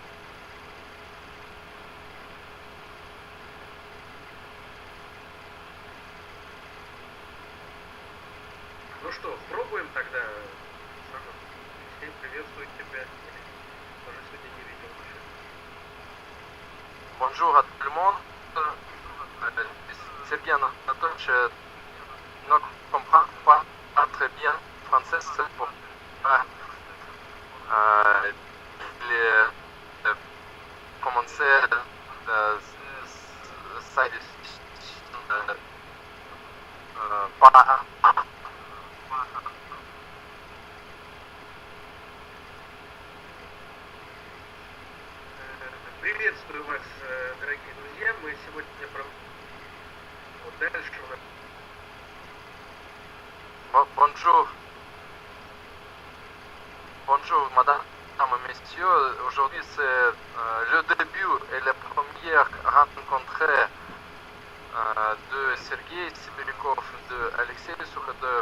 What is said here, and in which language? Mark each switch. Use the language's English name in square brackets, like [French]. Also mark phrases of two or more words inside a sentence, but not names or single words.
[Russian] Ну что, пробуем тогда? Всем приветствую тебя. Тоже сегодня не видел уже. [French] Bonjour à tout le monde. C'est bien entendu, je ne comprends pas très bien français. C'est pour commencer sa pas. [Russian] Приветствую вас, дорогие друзья. Мы сегодня вот дальше у нас [French] Bonjour. Bonjour, madame et messieurs. Aujourd'hui, c'est le début et la première rencontre de Sergei Sibirikov, de Alexei Sukhodov.